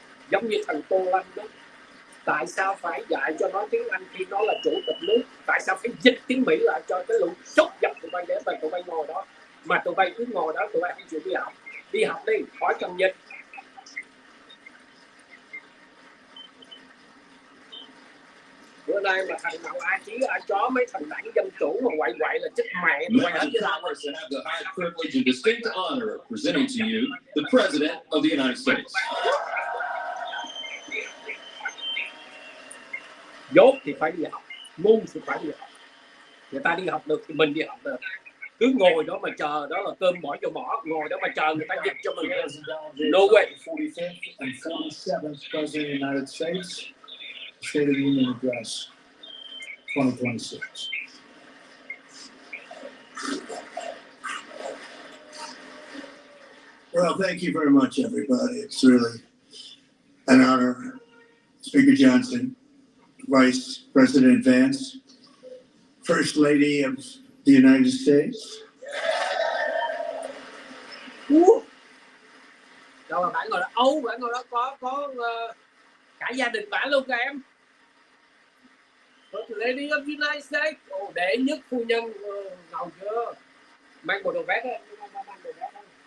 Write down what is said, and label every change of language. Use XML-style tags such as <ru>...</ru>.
<vi>Giống như thằng Tô Lâm đó, tại sao phải dạy cho nó tiếng Anh khi nó là chủ tịch nước, tại sao phải dịch tiếng Mỹ lại cho cái lũ sốt dập tụi bay để mà tụi bay ngồi đó, mà tụi bay cứ ngồi đó, tụi bay không chịu đi học đi, khỏi cần dịch. Bữa nay mà thằng nào ai chí ai chó mấy thằng đảng dân chủ mà quậy là chết mẹ.</vi> <en>Have the high privilege and distinct honor of presenting to you the President of the United States.</en> <vi>Dốt thì phải đi học, ngu thì phải đi học. Người ta đi học được thì mình đi học được. Cứ ngồi đó mà chờ, đó là cơm bỏ vô mỏ, ngồi đó mà chờ người ta dịch cho mình.</vi> <en>No way. 45th and 47th President of the United States. State of the Union Address 2026. Well, thank you very much, everybody. It's really an honor. Speaker Johnson, Vice President Vance, First Lady of the United States.</en> <vi>Đâu mà bạn ngồi đó, bạn ngồi đó có cả gia đình bạn luôn các em.</vi> <en>First Lady of the United States,</en> <vi>đệ nhất phu nhân ngầu chưa? Mang bộ đồ vest á, mang đồ vest đó.</vi>